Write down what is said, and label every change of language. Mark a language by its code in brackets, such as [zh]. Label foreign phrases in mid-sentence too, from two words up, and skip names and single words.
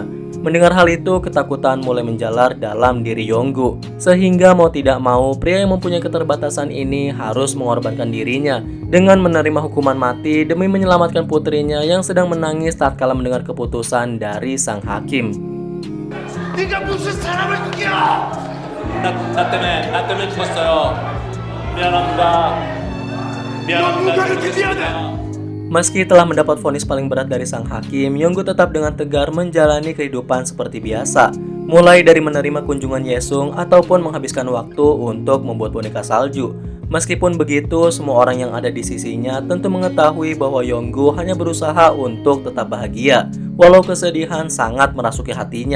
[id] Mendengar hal itu, ketakutan mulai menjalar dalam diri Yonggu. Sehingga mau tidak mau, pria yang mempunyai keterbatasan ini harus mengorbankan dirinya dengan menerima hukuman mati demi menyelamatkan putrinya yang sedang menangis tatkala mendengar keputusan dari sang hakim. [ko] 네가 무슨 사람을 죽여! 나 때문에 죽었어요. 미안합니다. 미안합니다. [id] Meski telah mendapat vonis paling berat dari sang hakim, Yonggu tetap dengan tegar menjalani kehidupan seperti biasa. Mulai dari menerima kunjungan Yesung ataupun menghabiskan waktu untuk membuat boneka salju. Meskipun begitu, semua orang yang ada di sisinya tentu mengetahui bahwa Yonggu hanya berusaha untuk tetap bahagia, walau kesedihan sangat merasuki hatinya.